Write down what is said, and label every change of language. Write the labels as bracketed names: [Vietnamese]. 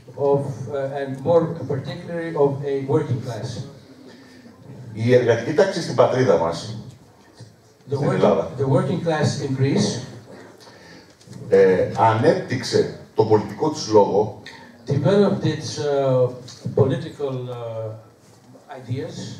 [English] And more particularly of a working class. [Greek] Η εργατική τάξη στην πατρίδα μας, στην Ελλάδα, [English] the working class in Greece [Greek] ανέπτυξε το πολιτικό της λόγο [English] developed its political ideas